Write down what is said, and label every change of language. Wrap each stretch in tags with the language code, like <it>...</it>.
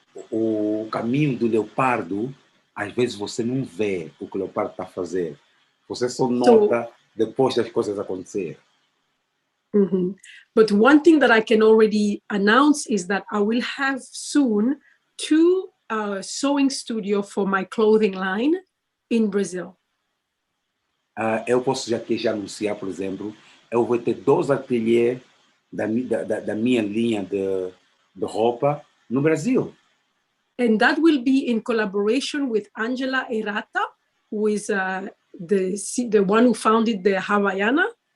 <pt>O caminho do leopardo, às vezes você não vê o que o leopardo está a fazer. Você só nota depois das coisas acontecer. Mm-hmm.</pt> <en>But one thing that I can already announce is that I will have soon 2 sewing studio for my clothing line in Brazil.</en> <pt>Eu posso já anunciar, por exemplo, eu vou ter 2 ateliês da minha linha de roupa no Brasil.</pt> <en>And that will be in collaboration with Angela Errata, who is the one who founded the Havaiana.</en>